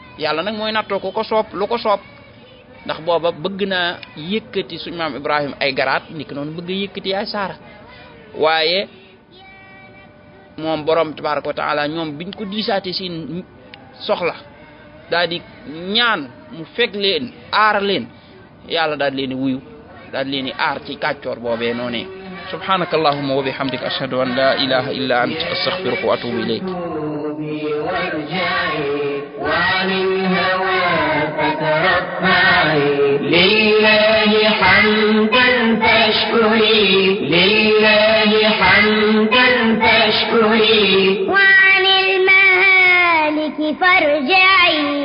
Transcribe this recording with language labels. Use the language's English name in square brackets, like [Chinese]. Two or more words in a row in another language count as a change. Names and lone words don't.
[Wolof] yàlla nag mooy nattoo ko soob lu ko soob. ndax booba bëgg naa yëkkati suñu maam Ibrahim ay garaat niki noonu bëgg a yëkkati yaay Saara waaye moom borom [Arabic] تبارك وتعالى [Wolof] ñoom biñ ko diisaate seen soxla daal di ñaan mu fekk leen aar leen yàlla daal leen wuyu daal leen aar ci kàccoor boobee noonee. [Arabic] سبحانك اللهم وبحمدك أشهد أن لا إله إلا أنت أستغفرك وأتوب إليك. لله حمدا فاشكري لله حمدا فاشكري وعن المهالك فارجعي